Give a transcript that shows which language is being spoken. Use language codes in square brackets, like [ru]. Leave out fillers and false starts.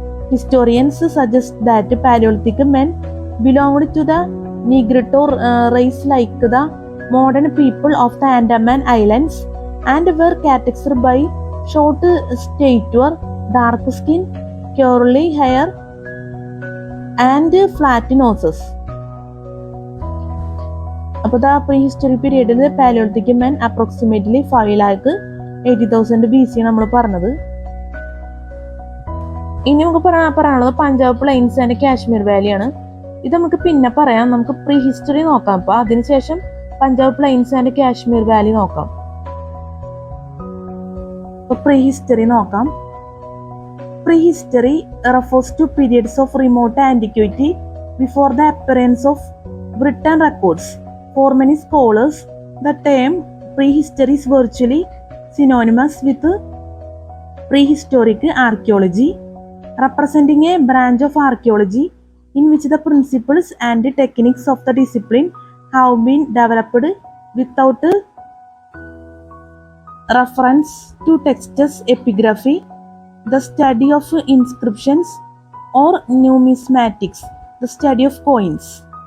[en] Historians suggest that Paleolithic men belonged to the Negrito race like the modern people of the Andaman Islands and were characterized by short stature, dark skin, curly hair and flat noses. അപ്പോൾ the prehistory പീരീഡിൽ paleolithic men approximately 5,80,000 BC [ml] നമ്മൾ പറഞ്ഞത്. ഇനി നമുക്ക് പറയാനുള്ളത് Punjab planes and Kashmir വാലിയാണ്. ഇത് നമുക്ക് പിന്നെ പറയാം. നമുക്ക് പ്രീ ഹിസ്റ്ററി നോക്കാം. അപ്പൊ അതിനുശേഷം Punjab planes and Kashmir Valley നോക്കാം. അപ്പൊ പ്രീ ഹിസ്റ്ററി നോക്കാം. [en] Prehistory refers to periods of remote antiquity before the appearance of written records. For many scholars, The term prehistory is virtually synonymous with prehistoric archaeology, representing a branch of archaeology in which the principles and techniques of the discipline have been developed without reference to texts, epigraphy, the study of inscriptions, or numismatics, the study of coins.